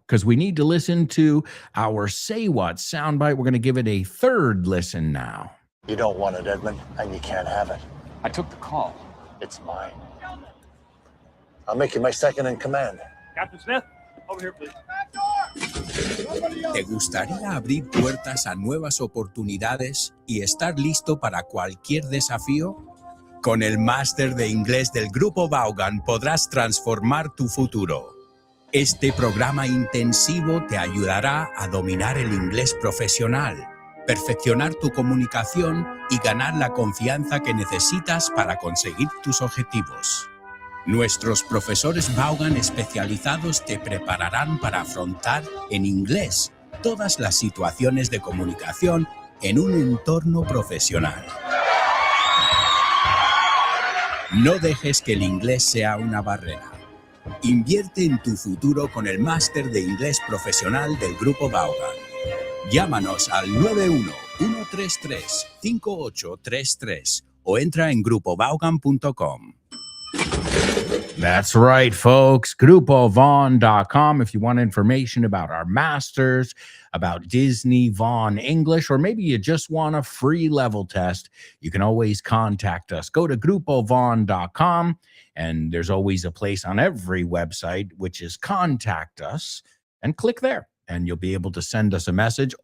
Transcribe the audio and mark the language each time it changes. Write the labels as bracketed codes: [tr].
[en] Because we need to listen to our Say What soundbite. We're going to give it a third listen now. You don't want it, Edmund, and you can't have it. I took the call. It's mine. I'll make you my second in command. Captain Smith, over here, please. [es] ¿Te gustaría abrir puertas a nuevas oportunidades y estar listo para cualquier desafío? Con el máster de inglés del Grupo Vaughan podrás transformar tu futuro. Este programa intensivo te ayudará a dominar el inglés profesional, perfeccionar tu comunicación y ganar la confianza que necesitas para conseguir tus objetivos. Nuestros profesores Vaughan especializados te prepararán para afrontar en inglés todas las situaciones de comunicación en un entorno profesional. No dejes que el inglés sea una barrera. Invierte en tu futuro con el máster de inglés profesional del Grupo Vaughan. Llámanos al 91-133-5833 o entra en grupovaughan.com. [en] That's right, folks. GrupoVaughn.com. If you want information about our masters, about Disney Vaughn English, or maybe you just want a free level test, you can always contact us. Go to GrupoVaughn.com, and there's always a place on every website, which is Contact Us, and click there, and you'll be able to send us a message.